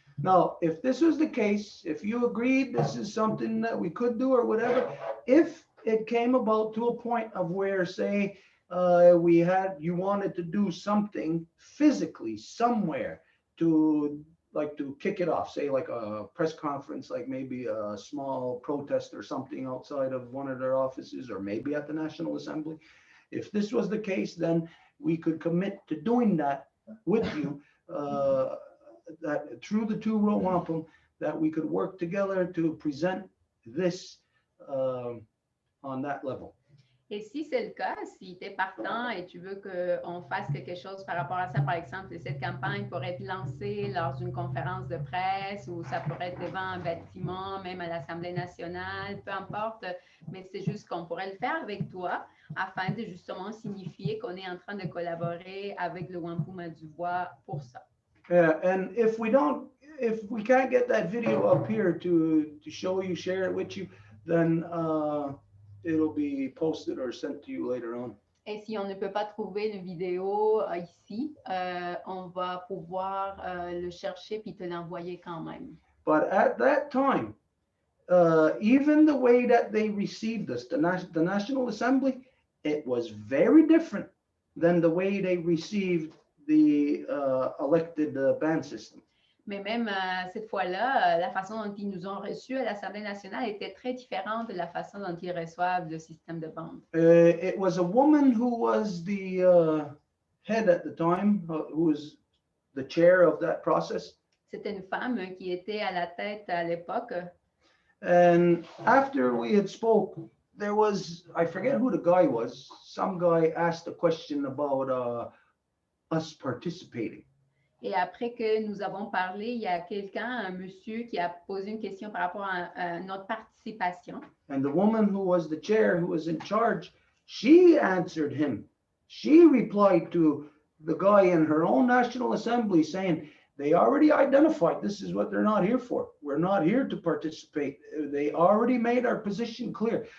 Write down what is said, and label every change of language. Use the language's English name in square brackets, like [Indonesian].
[English] Now, if this was the case, if you agreed this is something that we could do or whatever, if it came about to a point of where, say, you wanted to do something physically somewhere to kick it off, say like a press conference, like maybe a small protest or something outside of one of their offices, or maybe at the National Assembly. If this was the case, then we could commit to doing that with you, that through the two Row Wampum, that we could work together to present this on that level. [French] Et si c'est le cas, si tu es partant et tu veux qu'on fasse quelque chose par rapport à ça, par exemple, cette campagne pourrait être lancée lors d'une conférence de presse, ou ça pourrait être devant un bâtiment, même à l'Assemblée nationale, peu importe, mais c'est juste qu'on pourrait le faire avec toi afin de justement signifier qu'on est en train de collaborer avec le Wampum à Deux Voies pour ça. [English] And if we can't get that video up here to show you, share it with you, then it'll be posted or sent to you later on. [French] Et si on ne peut pas trouver le vidéo ici, on va pouvoir le chercher puis te l'envoyer quand même. [English] But at that time, even the way that they received us, the National Assembly, it was very different than the way they received the elected band system. [French] Mais même cette fois-là, la façon dont ils nous ont reçus à l'Assemblée nationale était très différente de la façon dont ils reçoivent le système de bande. [English] It was a woman who was the head at the time, who was the chair of that process. [French] C'était une femme qui était à la tête à l'époque. [English] And after we had spoke, there was, I forget who the guy was, some guy asked a question about us participating. [French] Et après que nous avons parlé, il y a quelqu'un, un monsieur, qui a posé une question par rapport à notre participation. [English] And the woman who was the chair, who was in charge, she answered him. She replied to the guy in her own National Assembly saying, they already identified this is what they're not here for. We're not here to participate. They already made our position clear.